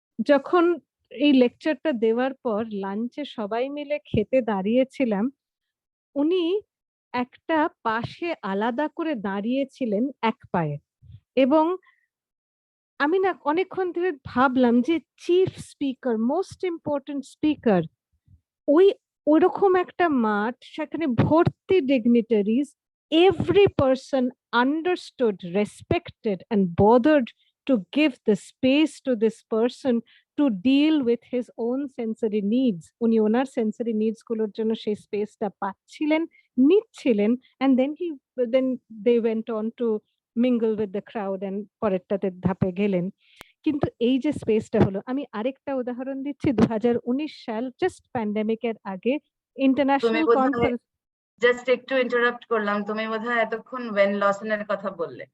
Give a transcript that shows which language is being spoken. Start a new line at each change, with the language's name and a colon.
Bangla: যখন এই লেকচারটা দেওয়ার পর লাঞ্চে সবাই মিলে খেতে দাঁড়িয়েছিলাম, উনি একটা পাশে আলাদা করে দাঁড়িয়েছিলেন এক পায়ে, এবং আমি না অনেকক্ষণ ধরে ভাবলাম যে chief speaker, most important speaker, ওইরকম একটা মাঠ, সেখানে ভর্তি dignitaries,
English: every person understood, respected and bothered to give the space to this person to deal with his own sensory needs.
Bangla: উনি ওনার
English: sensory needs
Bangla: গুলোর জন্য সেই স্পেসটা পাচ্ছিলেন, নিচ্ছিলেন,
English: and then they went on to mingle with the crowd and
Bangla: পরেরটাতে ধাপে গেলেন। কিন্তু এই যে স্পেসটা হলো, আমি আরেকটা উদাহরণ দিচ্ছি, 2019 সাল জাস্ট প্যান্ডেমিকের আগে ইন্টারন্যাশনাল কনফারেন্স। জাস্ট একটু ইন্টারাপ্ট করলাম, তুমি বোধহয় এতক্ষণ ওয়েন লসনের কথা বললে।